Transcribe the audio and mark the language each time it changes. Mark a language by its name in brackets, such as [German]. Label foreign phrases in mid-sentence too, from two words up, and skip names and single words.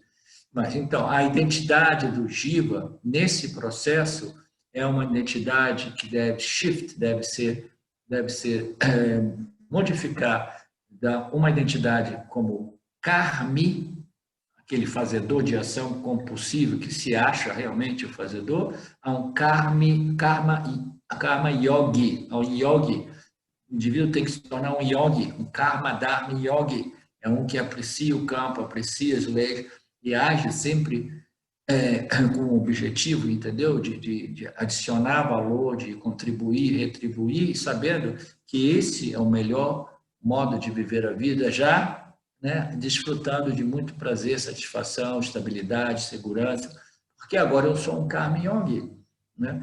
[Portuguese] Mas, então, a identidade do Jiva, nesse processo, é uma identidade que deve modificar uma identidade como karmi, aquele fazedor de ação compulsivo que se acha realmente o fazedor, a um [Sanskrit] कर्म योगी. [Portuguese] Ao yogi, o indivíduo tem que se tornar um yogi, um [Sanskrit] कर्म धर्म योगी, [Portuguese] é um que aprecia o campo, aprecia as leis e age sempre com o objetivo, entendeu? De adicionar valor, de contribuir, retribuir, sabendo que esse é o melhor modo de viver a vida, já, né, desfrutando de muito prazer, satisfação, estabilidade, segurança, porque agora eu sou um [Sanskrit] कर्म योगी, [Portuguese] né?